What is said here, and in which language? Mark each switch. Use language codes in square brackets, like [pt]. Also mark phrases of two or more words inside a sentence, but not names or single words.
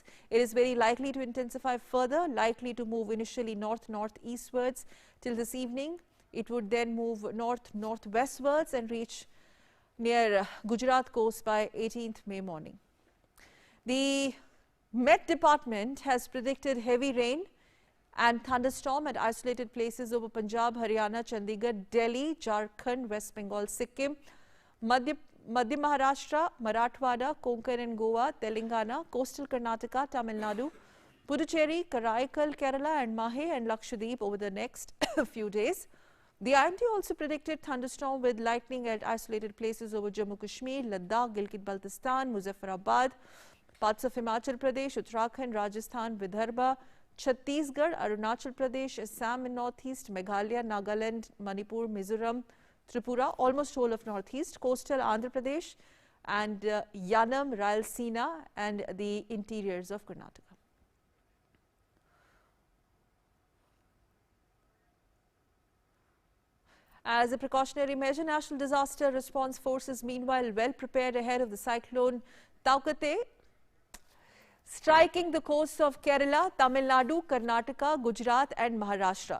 [en] It is very likely to intensify further, likely to move initially north-northeastwards till this evening. It would then move north-northwestwards and reach near Gujarat coast by 18th May morning. The Met Department has predicted heavy rain and thunderstorm at isolated places over Punjab, Haryana, Chandigarh, Delhi, Jharkhand, West Bengal, Sikkim, Madhya Maharashtra, Marathwada, Konkan and Goa, Telangana, coastal Karnataka, Tamil Nadu, Puducherry, Karaikal, Kerala and Mahe and Lakshadweep over the next few days. The IMD also predicted thunderstorm with lightning at isolated places over Jammu Kashmir, Ladakh, Gilgit-Baltistan, Muzaffarabad, parts of Himachal Pradesh, Uttarakhand, Rajasthan, Vidarbha, Chhattisgarh, Arunachal Pradesh, Assam and Northeast, Meghalaya, Nagaland, Manipur, Mizoram, Tripura, almost whole of Northeast, coastal Andhra Pradesh and Yanam, Rayalaseema and the interiors of Karnataka. As a precautionary measure, National Disaster Response Force is meanwhile well prepared ahead of the cyclone Taukate, striking the coasts of Kerala, Tamil Nadu, Karnataka, Gujarat and Maharashtra.